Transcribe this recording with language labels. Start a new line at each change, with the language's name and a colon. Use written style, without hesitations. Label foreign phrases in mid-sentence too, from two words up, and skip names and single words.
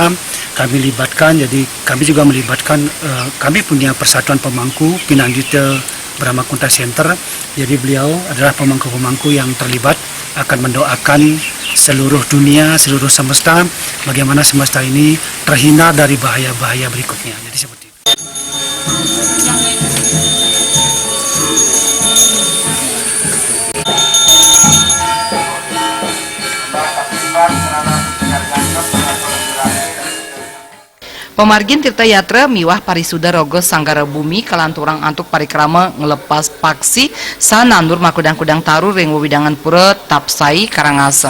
Indonesian: Kami libatkan, jadi kami juga melibatkan, kami punya persatuan pemangku Pinandita Brahmakunta Center. Jadi beliau adalah pemangku-pemangku yang terlibat akan mendoakan seluruh dunia, seluruh semesta, bagaimana semesta ini terhindar dari bahaya-bahaya berikutnya. Jadi seperti itu.
Balinese: Pemargin Tirta Yatra Miwah Parisuda Roga Sanggara Bumi kalanturang antuk parikrama ngelepas paksi sanandur makudang-kudang taru ring wewidangan pura Tapsai Karangasem.